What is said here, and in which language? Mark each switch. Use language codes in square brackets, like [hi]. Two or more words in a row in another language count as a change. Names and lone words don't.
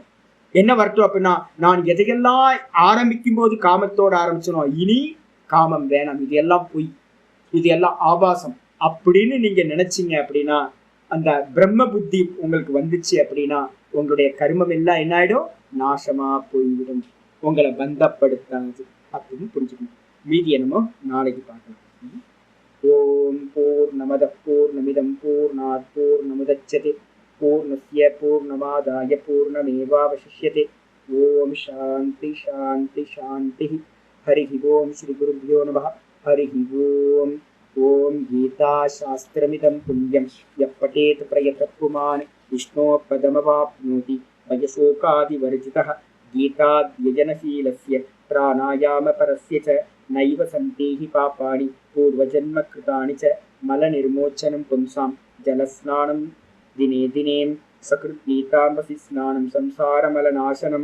[ta] என்ன வரட்டும் அப்படின்னா, நான் எதையெல்லாம் ஆரம்பிக்கும் போது காமத்தோட ஆரம்பிச்சனோ, இனி காமம் வேணாம், இது எல்லாம் பொய், இது எல்லாம் ஆபாசம் அப்படின்னு நீங்க நினைச்சீங்க அப்படின்னா, அந்த பிரம்ம புத்தி உங்களுக்கு வந்துச்சு அப்படின்னா, உங்களுடைய கர்மம் எல்லாம் என்ன ஆயிடும், நாசமா போய்விடும், உங்களை பந்தப்படுத்தாது அப்படின்னு புரிஞ்சுக்கணும். மீதி என்னமோ நாளைக்கு பார்க்கலாம். [sa] ॐ पूर्णमदः पूर्णमिदं पूर्णात् पूर्णमुदच्यते पूर्णस्य पूर्णमादाय पूर्णमेवावशिष्यते. ॐ शान्तिः शान्तिः शान्तिः. हरिः ॐ श्री गुरुभ्यो नमः। हरिः ॐ. ॐ गीता शास्त्रमिदं पुण्यं यः पठेत् प्रयतः पुमान् विष्णोः पदमवाप्नोति भयशोकादिवर्जितः. गीताध्ययनशीलस्य प्राणायामपरस्य च नैव सन्ति हि पापानि पूर्वजन्म कृतानि च मलनिर्मोचनं पुंसां जलस्नानं दिने दिने सकृत् गीताम्भसि स्नानं संसारमलनाशनम्.